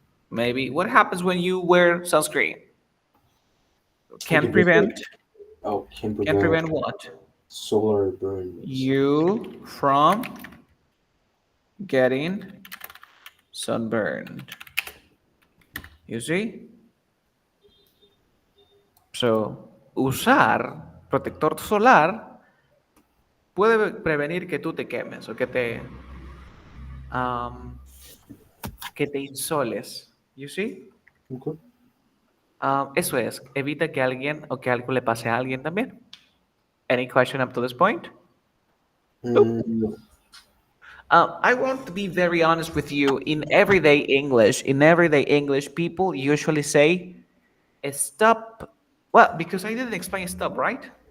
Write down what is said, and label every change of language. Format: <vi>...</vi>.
<en>Maybe what happens when you wear sunscreen? Can prevent Can prevent what? solar burns. You from getting sunburned. You see?</en> <es>So, usar protector solar puede prevenir que tú te quemes o que te insoles.</es> <en>You see? Okay.</en> <es>Eso es, evita que alguien o que algo le pase a alguien también.</es> <en>Any question up to this point? No. I want to be very honest with you. In everyday English, people usually say stop. Well, because I didn't explain stop, right?</en>